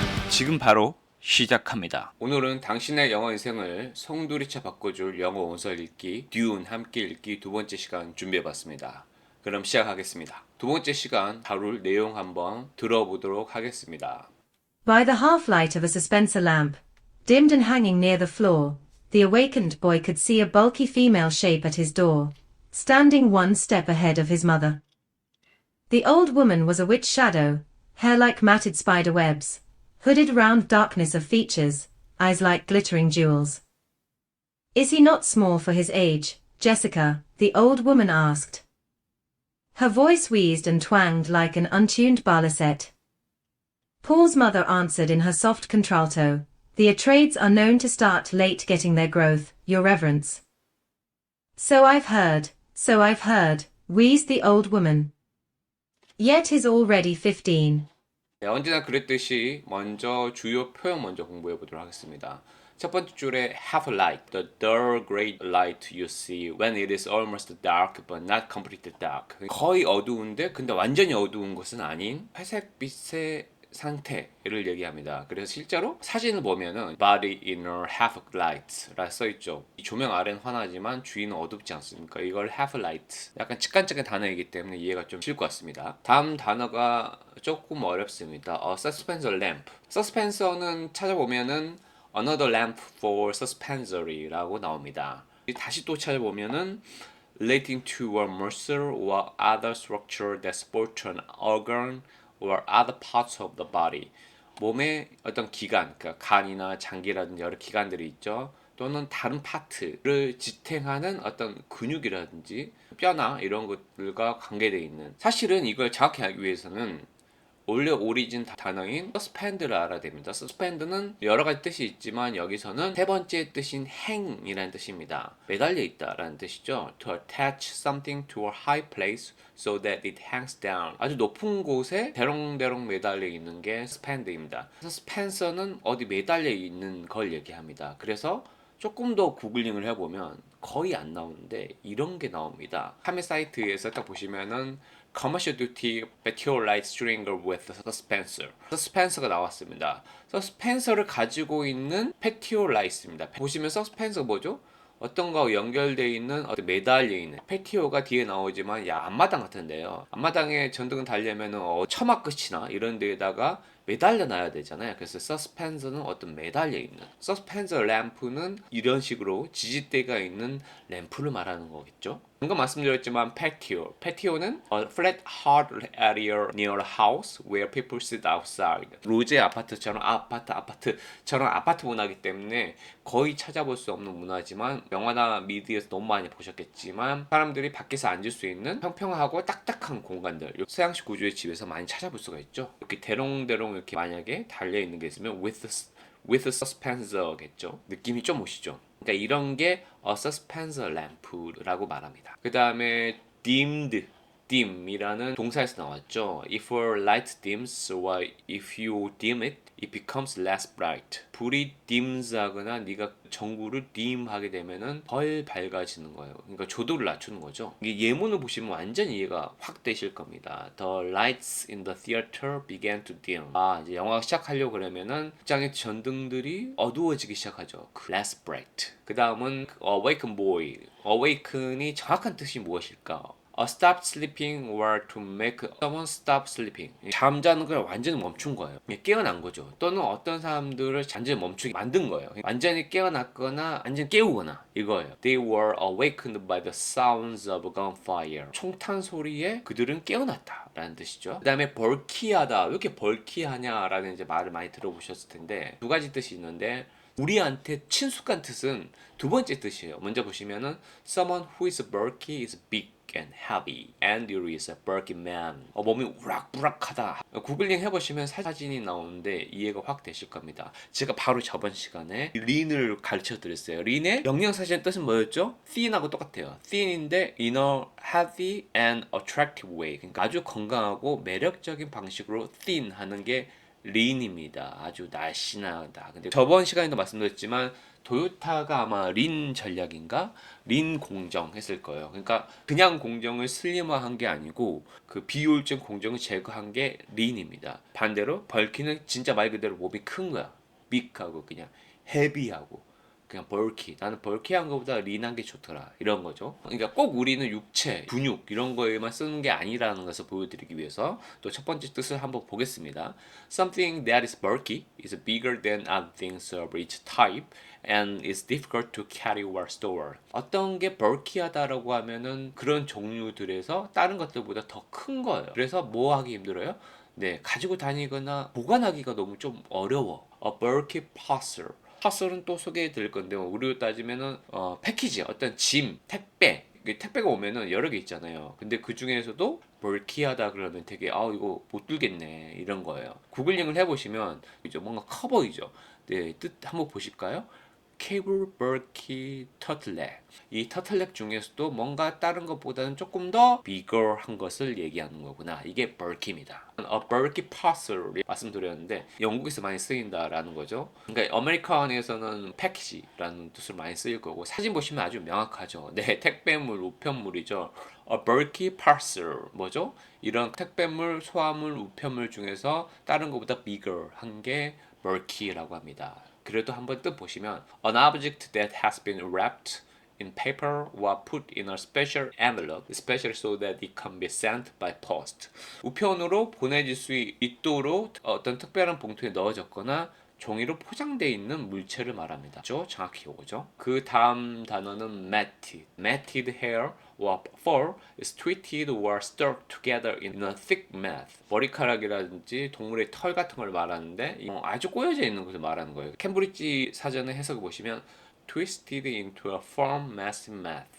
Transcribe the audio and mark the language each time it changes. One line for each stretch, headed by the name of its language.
Korean: 지금 바로 시작합니다. 오늘은 당신의 영어 인생을 송두리째 바꿔줄 영어 원서 읽기, 듀운 함께 읽기 두 번째 시간 준비해봤습니다. 그럼 시작하겠습니다. 두 번째 시간 다룰 내용 한번 들어보도록 하겠습니다.
English: By the half-light of a dispenser lamp, dimmed and hanging near the floor, the awakened boy could see a bulky female shape at his door, standing one step ahead of his mother. The old woman was a witch shadow, hair like matted spider webs, hooded round darkness of features, eyes like glittering jewels. "Is he not small for his age, Jessica?" the old woman asked. Her voice wheezed and twanged like an untuned barlaset. Paul's mother answered in her soft contralto, "The Atreides are known to start late getting their growth, Your Reverence." So I've heard, wheezed the old woman. Yet he's already 15.
Korean: 네, 언제나 그랬듯이 먼저 주요 표현 먼저 공부해 보도록 하겠습니다. 첫 번째 줄에
English: half light, the dull gray light you see when it is almost dark but not completely dark.
Korean: 거의 어두운데 근데 완전히 어두운 것은 아닌 회색빛의 상태를 얘기합니다. 그래서 실제로 사진을 보면은
English: body inner half light
Korean: 라 써있죠. 이 조명 아래는 환하지만 주위는 어둡지 않습니까? 이걸 half light. 약간 직관적인 단어이기 때문에 이해가 좀 쉬울 것 같습니다. 다음 단어가 조금 어렵습니다.
English: suspenser lamp.
Korean: suspenser는 찾아보면은
English: another lamp for suspensory
Korean: 라고 나옵니다. 다시 또 찾아보면은
English: relating to a muscle or other structure that supports an organ or other parts of the body.
Korean: 몸의 어떤 기관, 그러니까 간이나 장기라든지 여러 기관들이 있죠. 또는 다른 파트를 지탱하는 어떤 근육이라든지 뼈나 이런 것들과 관계되어 있는. 사실은 이걸 정확히 알기 위해서는 원래 오리진 단어인 suspend를 알아야 됩니다. suspend는 여러 가지 뜻이 있지만 여기서는 세 번째 뜻인 hang이라는 뜻입니다. 매달려 있다라는 뜻이죠.
English: To attach something to a high place so that it hangs down.
Korean: 아주 높은 곳에 대롱대롱 매달려 있는 게 suspend입니다. suspensor는 어디 매달려 있는 걸 얘기합니다. 그래서 조금 더 구글링을 해보면 거의 안 나오는데 이런 게 나옵니다. 카메 사이트에서 딱 보시면은
English: Commercial Duty Meteorite Stringer with Suspenser.
Korean: Suspenser가 나왔습니다. Suspenser를 가지고 있는 Meteorite입니다. 보시면 Suspenser가 뭐죠? 어떤 거 연결되어 있는 어떤 매달려 있는 패티오가 뒤에 나오지만 야 앞마당 같은데요. 앞마당에 전등을 달려면은 처마 끝이나 이런 데에다가 매달려 놔야 되잖아요. 그래서 서스펜서는 어떤 매달려 있는 서스펜서 램프는 이런 식으로 지지대가 있는 램프를 말하는 거겠죠. 방금 말씀드렸지만 패티오는
English: a flat hard area near a house where people sit outside.
Korean: 로제 아파트처럼 아파트처럼 아파트 문화이기 때문에 거의 찾아볼 수 없는 문화지만 영화나 미디어에서 너무 많이 보셨겠지만 사람들이 밖에서 앉을 수 있는 평평하고 딱딱한 공간들 서양식 구조의 집에서 많이 찾아볼 수가 있죠. 이렇게 대롱대롱 이렇게 만약에 달려 있는 게 있으면 with suspensor겠죠. 느낌이 좀 오시죠. 그러니까 이런 게 a suspensor lamp라고 말합니다. 그 다음에 dim이라는 동사에서 나왔죠.
English: If a light dims or if you dim it, it becomes less bright.
Korean: 불이 dims하거나 네가 전구를 dim하게 되면은 덜 밝아지는 거예요. 그러니까 조도를 낮추는 거죠. 이게 예문을 보시면 완전 이해가 확 되실 겁니다.
English: The lights in the theater began to dim.
Korean: 이제 영화가 시작하려고 그러면은 극장의 전등들이 어두워지기 시작하죠.
English: Less bright.
Korean: 그 다음은 awaken boy. awaken이 정확한 뜻이 무엇일까?
English: stop sleeping or to make someone stop sleeping.
Korean: 잠자는 걸 완전히 멈춘 거예요. 깨어난 거죠. 또는 어떤 사람들을 완전히 멈추게 만든 거예요. 완전히 깨어났거나 완전히 깨우거나 이거예요.
English: They were awakened by the sounds of gunfire.
Korean: 총탄 소리에 그들은 깨어났다 라는 뜻이죠. 그 다음에 벌키하다. 왜 이렇게 벌키하냐 라는 이제 말을 많이 들어보셨을 텐데 두 가지 뜻이 있는데 우리한테 친숙한 뜻은 두 번째 뜻이에요. 먼저 보시면은
English: someone who is bulky is big and heavy and you is a bulky man.
Korean: 몸이 우락부락하다. 구글링 해보시면 사진이 나오는데 이해가 확 되실 겁니다. 제가 바로 저번 시간에 린을 가르쳐 드렸어요. 린의 영양사전 뜻은 뭐였죠? thin하고 똑같아요.
English: thin인데 in a healthy and attractive way.
Korean: 그러니까 아주 건강하고 매력적인 방식으로 thin 하는 게 린입니다. 아주 날씬하다. 근데 저번 시간에도 말씀드렸지만 토요타가 아마 린 전략인가? 린 공정 했을 거예요. 그러니까 그냥 공정을 슬림화한 게 아니고 그 비효율적 공정을 제거한 게 린입니다. 반대로 벌키는 진짜 말 그대로 몸이 큰 거야. 빅하고 그냥 헤비하고 그냥 벌키. 나는 벌키한 것보다 린한 게 좋더라. 이런 거죠. 그러니까 꼭 우리는 육체, 근육 이런 거에만 쓰는 게 아니라는 것을 보여드리기 위해서 또 첫 번째 뜻을 한번 보겠습니다.
English: Something that is bulky is bigger than other things of each type and is difficult to carry or store.
Korean: 어떤 게 bulky하다라고 하면은 그런 종류들에서 다른 것들보다 더 큰 거예요. 그래서 뭐 하기 힘들어요? 네, 가지고 다니거나 보관하기가 너무 좀 어려워.
English: A bulky parcel.
Korean: 파설은 또 소개해 드릴 건데 우리로 따지면은 패키지 어떤 짐 택배 택배가 오면은 여러 개 있잖아요. 근데 그 중에서도 벌키하다 그러면 되게 이거 못 들겠네 이런 거예요. 구글링을 해보시면 이제 뭔가 커 보이죠. 네, 뜻 한번 보실까요? 케이블 벌키 터틀넥. 이 터틀넥 중에서도 뭔가 다른 것보다는 조금 더 bigger한 것을 얘기하는 거구나. 이게 bulky입니다. A bulky parcel 말씀드렸는데 영국에서 많이 쓰인다라는 거죠. 그러니까 아메리칸에서는 패키지라는 뜻으로 많이 쓰일 거고 사진 보시면 아주 명확하죠. 네, 택배물, 우편물이죠.
English: A bulky parcel 뭐죠?
Korean: 이런 택배물, 소화물, 우편물 중에서 다른 것보다 bigger한 게 bulky라고 합니다. 그래도 한번 뜻 보시면
English: an object that has been wrapped in paper or put in a special envelope, especially so that it can be sent by post.
Korean: 우편으로 보내질 수 있도록 어떤 특별한 봉투에 넣어졌거나 종이로 포장되어 있는 물체를 말합니다. 정확히 이거죠. 그 다음 단어는 matted.
English: matted hair or fur is twisted or stuck together in a thick mass.
Korean: 머리카락이라든지 동물의 털 같은 걸 말하는데 아주 꼬여져 있는 것을 말하는 거예요. 캠브리지 사전의 해석을 보시면
English: twisted into a firm massive mass.